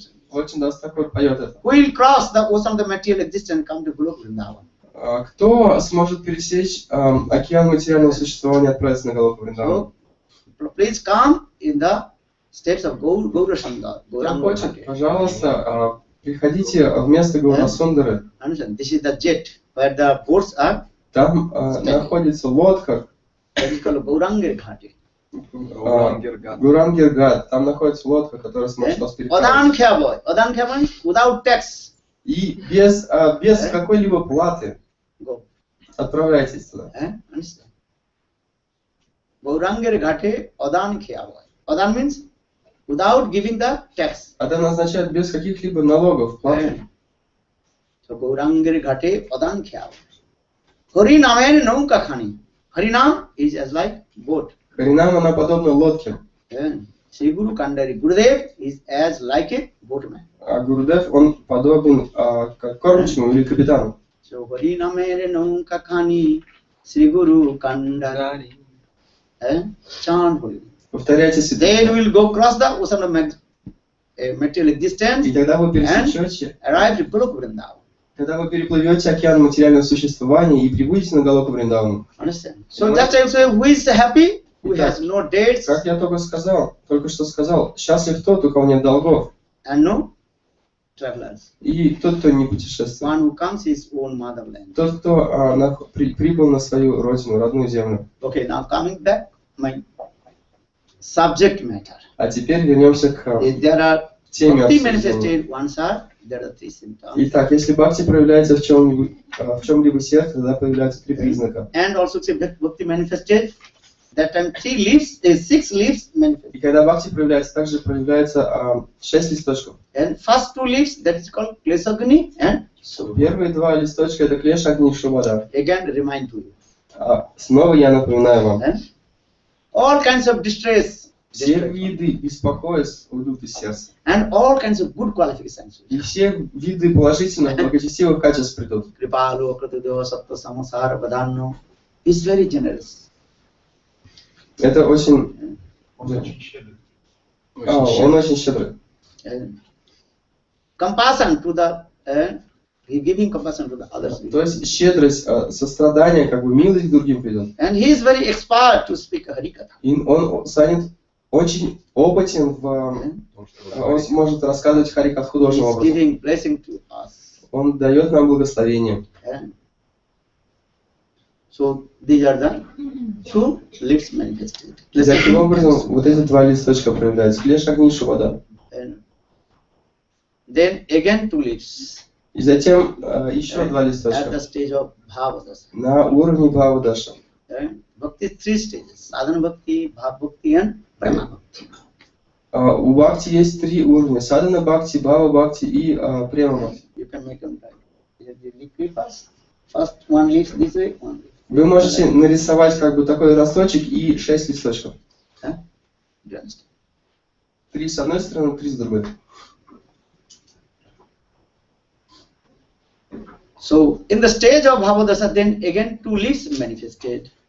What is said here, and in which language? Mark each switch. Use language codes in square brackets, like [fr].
[ru] Очень даже такой поет это. [en] Who will cross the ocean of the material existence and come to Guru Vrindavan? [ru] Кто сможет пересечь океан материального существования и отправиться на Галоку Вриндавана? [en] So, please come in the steps of Gaura Sangha. [ru] Кто хочет, пожалуйста, приходите в место Гаурасундары. [en] This is the jet where the boats are. [ru] Там находится лодка. [en] That is called Gaurangir Ghati. [ru] Гурангир-гат. Там находится лодка, которая сможет вас переправить. [bn] Odan Khaboy. Odan Khaboy [en] without tax. [ru] И без какой-либо платы [en] Go. [ru] отправляйтесь туда. [en] Understand? Gaurangir Ghati Odan Khaboy. Odan means without giving the tax. [ru] Одан означает без каких-либо налогов, платы. [bn] So Gaurangir Ghati Odan Khaboy. Hari Namen Nauka Khani. [en] Harinam is as like boat. [ru] Харинам, она подобна лодке. [en] Sri Guru Kandari Gurudev is as like a boatman. [ru] А Гурудев, он подобен как кормчему или капитану. [bn] So Harinamere Nauka Khani Sri Guru Kandari. [en] Chant holy. [ru] Повторяйте себя. [en] Then we will go cross the ocean of material existence [ru] И тогда вы пересечете, [en] arrive to Guru Vrindavan. [ru] когда вы переплывете океан материального существования и прибудете на Галоку Вриндавану. [en] Understand? So just I say, who is happy? Who has no debts [ru] Как я только что сказал, счастлив тот, у кого нет долгов, [en] and no travelers. [ru] и тот, кто не путешествует. [en] One who comes his own motherland. [ru] Тот, кто прибыл на свою родину, родную землю. [en] Okay, now coming back, my subject matter. [ru] А теперь вернемся к [en] There are [ru] теме [en] bhakti [ru] обсуждения. [en] manifested ones are there are three symptoms. [ru] Итак, если бхакти проявляется в чем-либо сердце, тогда появляются три признака. [en] And also say that bhakti manifested. That time 6 leaves manifest. [ru] И когда бхакти проявляется, также проявляется 6 листочков. [en] And first 2 leaves, that is called klesagni and [ru] Первые 2 листочка это клеш, огни, шубада. [en] again remind to you. [ru] Снова я напоминаю вам. [en] All kinds of distress. [ru] Все виды беспокойств уйдут из сердца. [en] And all kinds of good qualifications. [ru] И все виды положительных, благочестивых качеств придут. [sa] Kripalu, Kratudeva, Sattva, Samasara, Vadano [en] is very generous. [ru] Это очень... Он очень щедрый. Он очень щедрый. [en] Compassion to the, giving compassion to the others. [ru] То есть щедрость, сострадание, как бы милость к другим придет. [en] And he is very expert to speak Harikatha. [ru] И он станет очень опытен он сможет рассказывать Харикат художественным образом. [en] Giving blessing to us. [ru] Он дает нам благословение. [en] So these are the 2 leaves manifested. [ru] И таким образом вот эти 2 листочка проявляются. Клеш, огни, шубада. [en] Then again 2 leaves. [ru] И затем еще 2 [en] At the [ru] листочка. [en] stage of Bhavadasa. [ru] На уровне Бхавадаша. [en] Bhakti 3 stages. Sadhana Bhakti, Bhav Bhakti and Prema Bhakti. [ru] У бхакти есть 3 уровня. Садхана бхакти, бхава бхакти и према бхакти. [en] You can make them right. First 1 leaf this way, 1 leaf. [ru] Вы можете нарисовать как бы такой росточек и 6 листочков. 3 с одной стороны, 3 с другой. [en] So in the stage of Bhavadasa, then again 2 leaves manifested.